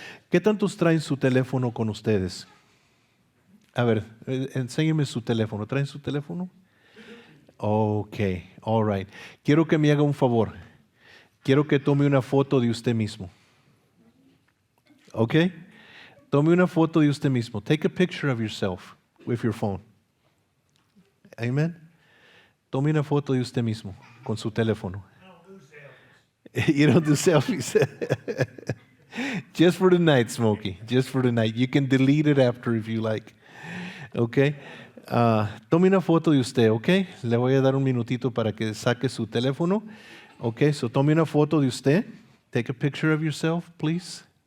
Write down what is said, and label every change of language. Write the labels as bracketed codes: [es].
[es] ¿Qué tantos traen su teléfono con ustedes? A ver, enséñenme su teléfono. ¿Traen su teléfono? [en] Ok, all right. [es] Quiero que me haga un favor. Quiero que tome una foto de usted mismo. ¿Ok? Tome una foto de usted mismo. [en] Take a picture of yourself with your phone. Amen. [es] Tome una foto de usted mismo con su teléfono. [en] You don't do selfies. Just for the night, Smokey. Just for the night. You can delete it after if you like. [es] Okay. Tome una foto de usted, okay. Le voy a dar un minutito para que saque su teléfono. Okay. So tome una foto de usted. [en] Take a picture of yourself, please.